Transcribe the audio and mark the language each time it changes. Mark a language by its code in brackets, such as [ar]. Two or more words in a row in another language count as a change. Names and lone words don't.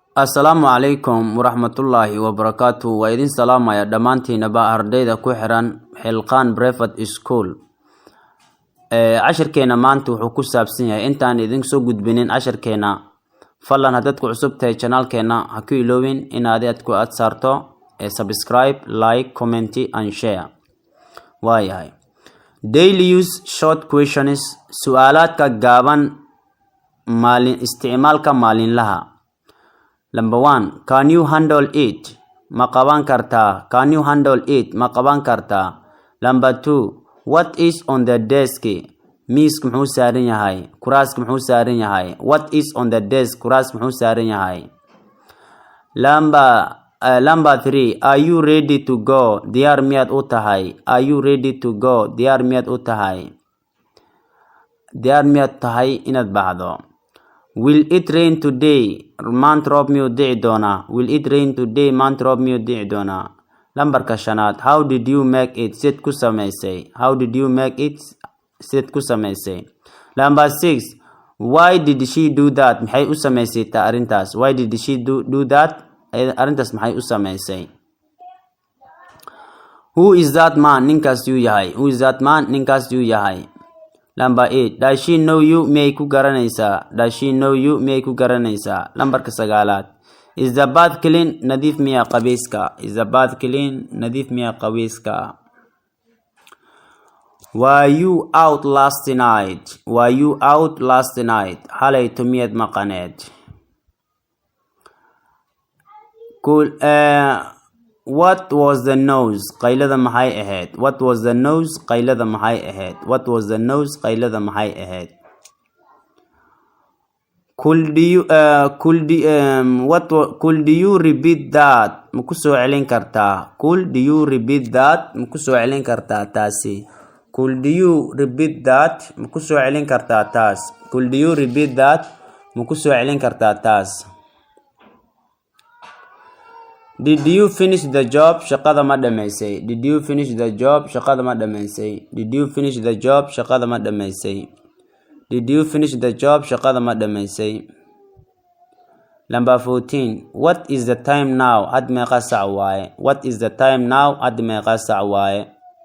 [ar] السلام عليكم ورحمة الله وبركاته. [so] Wa idin salaamaya dhamaantiinaba ardayda ku xiran Xilqaan Private School. Casharkeena maanta wuxuu ku saabsan yahay intaan idin soo gudbinin casharkeena. Fadlan hadad ku cusub tahay channelkeena ha ku iloobin inaad ku saarto subscribe, [en] like, comment and share. [so] Waayahay. [en] Daily use short questions [so] su'aalaadka gaaban isticmaalka maalinlaha. [en] Number 1, can you handle it? [so] Ma qaban kartaa? [en] Can you handle it? [so] Ma qaban kartaa? [en] Number 2, what is on the desk? [so] Miiska muxuu saaran yahay? Kuraaska muxuu saaran yahay? [en] What is on the desk? [so] Kuraaska muxuu saaran yahay? [en] Number 3, are you ready to go? [so] Diyaar miyaad u tahay? Are you ready to go? Diyaar miyaad u tahay? Diyaar miyaad tahay inaad baxdo? [en] Will it rain today? [so] Maanta roob miyuu dhici doonaa? [en] Will it rain today? [so] Maanta roob miyuu dhici doonaa? Lambarka 5, [en] how did you make it? [so] Sid ku samaysay? [en] How did you make it? [so] Sid ku samaysay? [en] Number 6, why did she do that? [so] Maxay u samaysay ta arintaas? [en] Why did she do that? [so] Arintaas maxay u samaysay? [en] Who is that man? [so] Ninkaas yuu yahay? [en] Who is that man? [so] Ninkaas yuu yahay? [en] Number 8, does she know you? [so] Miyay ku garanaysaa? [en] Does she know you? [so] Miyay ku garanaysaa? Lambarka 9, [en] is the bath clean? [so] Nadiif miyaa qabayska? [en] Is the bath clean? [so] Nadiif miyaa qabayska? [en] Were you out last night? Were you out last night? [so] Halayto miyaad maqaneed? [en] Cool. What was the nose? [so] Qaylada maxay ahayd? [en] What was the nose? [so] Qaylada maxay ahayd? [en] What was the nose? [so] Qaylada maxay ahayd? [en] Could you repeat that? [so] Ma ku soo celin kartaa? [en] Could you repeat that? [so] Ma ku soo celin kartaa taasi? [en] Could you repeat that? [so] Ma ku soo celin kartaa taas? [en] Could you repeat that? [so] Ma ku soo celin kartaa taas? [en] Did you finish the job? [so] Shaqada ma dhamaysay? [en] Did you finish the job? [so] Shaqada ma dhamaysay? [en] Did you finish the job? [so] Shaqada ma dhamaysay? [en] Did you finish the job? [so] Shaqada ma dhamaysay? [en] Number 14, what is the time now? [so] Had meeqa sac waaye? [en] What is the time now? [so] Had meeqa sac waaye?